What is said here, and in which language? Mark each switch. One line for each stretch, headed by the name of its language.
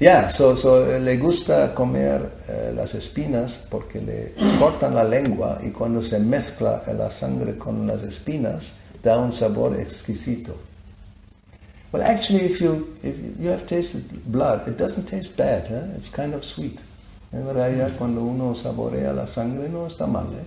Spanish: So le gusta comer las espinas porque le cortan la lengua y cuando se mezcla la sangre con las espinas da un sabor exquisito.
English: Well, actually, if you have tasted blood, it doesn't taste bad. It's kind of sweet.
Spanish: En realidad, cuando uno saborea la sangre, no está mal.